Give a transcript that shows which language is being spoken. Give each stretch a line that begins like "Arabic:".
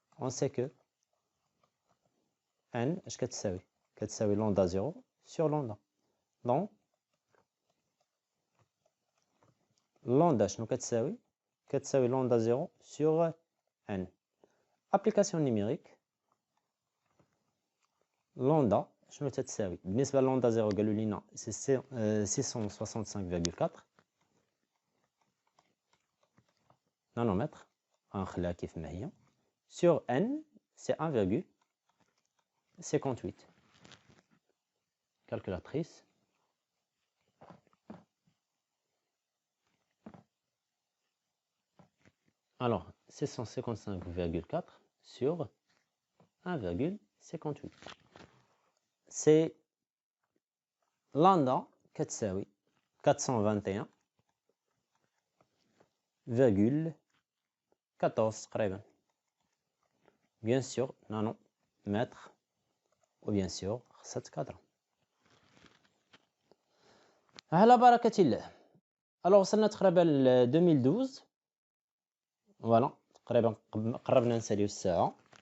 French: On sait que n, qu'est-ce que lambda 0 sur lambda. Donc, lambda, qu'est-ce que lambda 0 sur n. Application numérique.
Arabic: Lambda, بالنسبة للامدا 0 قالوا لنا
French: c'est 665,4 nanomètres
Arabic: غنخليها كيف ما هي
French: sur n c'est 1,58. Calculatrice. Alors 655,4 sur 1,58. C'est lambda
Arabic: كتساوي
French: 421,14 تقريبا. Bien sûr, nanomètres ou bien sûr
Arabic: خصها
French: cadre.
Arabic: على بركة الله. Alors وصلنا تقريبا ل 2012. Voilà, تقريبا قربنا نساليو الساعة.